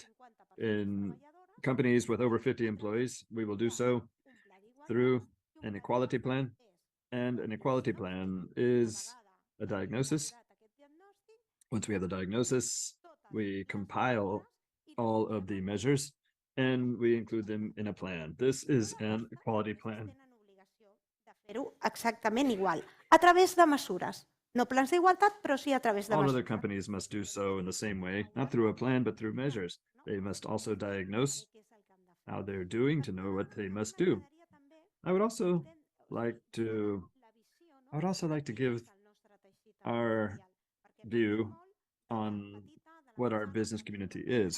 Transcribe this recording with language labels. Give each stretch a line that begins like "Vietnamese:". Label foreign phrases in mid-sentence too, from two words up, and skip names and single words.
English: In companies with over 50 employees, we will do so through an equality plan. And an equality plan is a diagnosis. Once we have the diagnosis, we compile all of the measures and we include them in a plan. This is an equality plan.
Catalan: Fer-ho exactament igual, a través de mesures. No plans d'igualtat, però sí a través de
English: All
Catalan: mesures.
English: other companies must do so in the same way, not through a plan, but through measures. They must also diagnose how they're doing to know what they must do. I would also like to give our view on what our business community is.